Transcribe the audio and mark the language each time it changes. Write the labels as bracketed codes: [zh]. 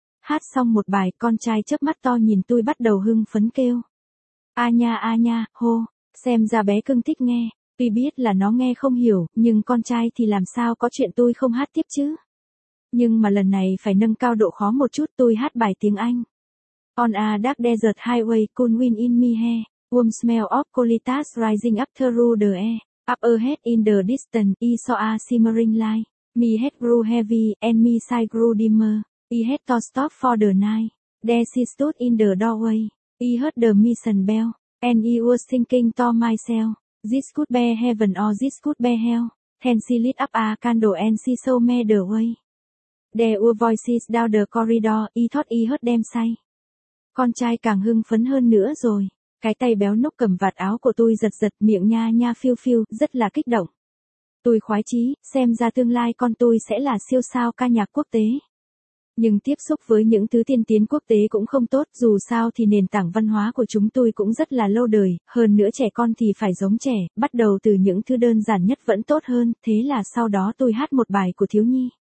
[vi] Hát xong một bài, con trai chớp mắt to nhìn tôi bắt đầu hưng phấn kêu. A nha, hô, xem ra bé cưng thích nghe, tuy biết là nó nghe không hiểu, nhưng con trai thì làm sao có chuyện tôi không hát tiếp chứ. Nhưng mà lần này phải nâng cao độ khó một chút, tôi hát bài tiếng Anh. [en] On a dark desert highway, cool wind in me hair, warm smell of colitas rising up through the air, up ahead in the distance, I saw a shimmering light, me head grew heavy, and me side grew dimmer, I had to stop for the night, there she stood in the doorway, I heard the mission bell, and I was thinking to myself, this could be heaven or this could be hell, then she lit up a candle and she showed me the way, there were voices down the corridor, I thought I heard them say. [vi] Con trai càng hưng phấn hơn nữa rồi, cái tay béo núc cầm vạt áo của tôi giật giật, miệng nha nha phiêu phiêu, rất là kích động. Tôi khoái chí, xem ra tương lai con tôi sẽ là siêu sao ca nhạc quốc tế. Nhưng tiếp xúc với những thứ tiên tiến quốc tế cũng không tốt, dù sao thì nền tảng văn hóa của chúng tôi cũng rất là lâu đời, hơn nữa trẻ con thì phải giống trẻ, bắt đầu từ những thứ đơn giản nhất vẫn tốt hơn, thế là sau đó tôi hát một bài của thiếu nhi.